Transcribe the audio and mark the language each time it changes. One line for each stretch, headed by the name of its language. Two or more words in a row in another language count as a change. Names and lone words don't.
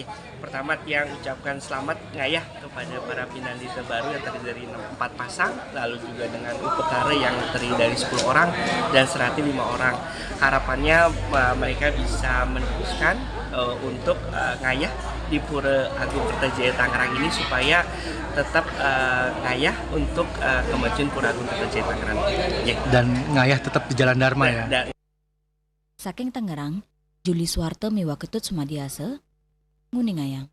Indonesian: Pertama yang ucapkan selamat ngayah kepada para pinandita baru yang terdiri dari 4 pasang, lalu juga dengan upekara yang terdiri dari 10 orang dan Sarati 5 orang. Harapannya mereka bisa meneruskan untuk ngayah di Pura Agung Kertajaya Tangerang ini supaya tetap ngayah untuk kemajuan Pura Agung Kertajaya Tangerang. Dan ngayah tetap di Jalan Dharma ya?
Balinese: Saking Tangerang, Juli Suwarte miwa ketut sumadiase, nguning ayang.